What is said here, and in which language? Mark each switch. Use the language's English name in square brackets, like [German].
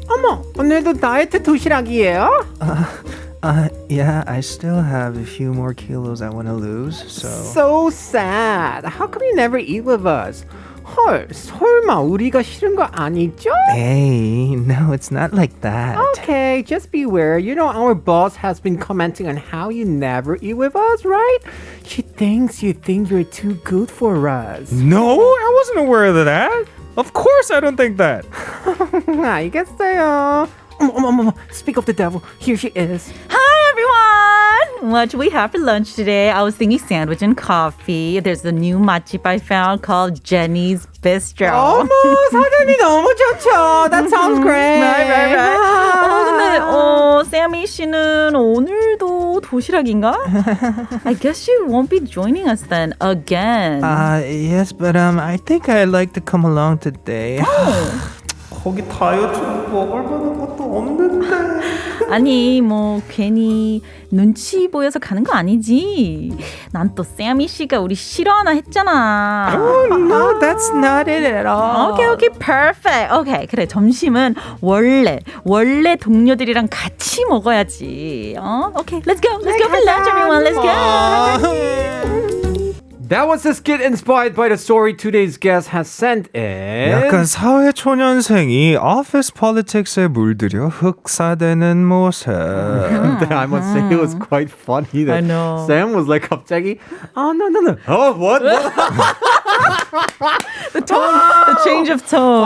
[Korean] 어머, 오늘도 다이어트 도시락이에요? [English] Yeah, I still have a few more kilos I want to lose, so... So sad. How come you never eat with us? [Korean] 헐, 설마 우리가 싫은 거 아니죠? [English] Hey, no, it's not like that. Okay, just beware. You know our boss has been commenting on how you never eat with us, right? She thinks you think you're too good for us. No, I wasn't aware of that. Of course I don't think that. [Korean] 알겠어요. 어머. [English] Speak of the devil. Here she is. Hi, everyone! What do we have for lunch today? I was thinking sandwich and coffee. There's a new 맛집 I found called Jenny's Bistro. [Korean] 어머, 사장님 너무 좋죠. [English] That sounds great. Right. [Korean] 근데 세미 씨는 오늘도 도시락인가? [English] I guess she won't be joining us then again. Yes, but I think I'd like to come along today. [Korean] 거기 다이어트로 먹을 만한 것도 없는데. 아니 뭐 괜히 눈치 보여서 가는 거 아니지. 난 또 세미 씨가 우리 싫어하나 했잖아. [English] No, that's not it at all. 오케이, perfect. [Korean] 오케이, 그래 점심은 원래 동료들이랑 같이 먹어야지. [English] 오케이, let's go for lunch, everyone. Let's go. That was a skit inspired by the story today's guest has sent in. [Korean] 약간 사회 초년생이 office politics에 물들여 흑사되는 모습. [English] I must say it was quite funny that I know. Sam was like 갑자기 no. Oh, what? The tone, the change of tone.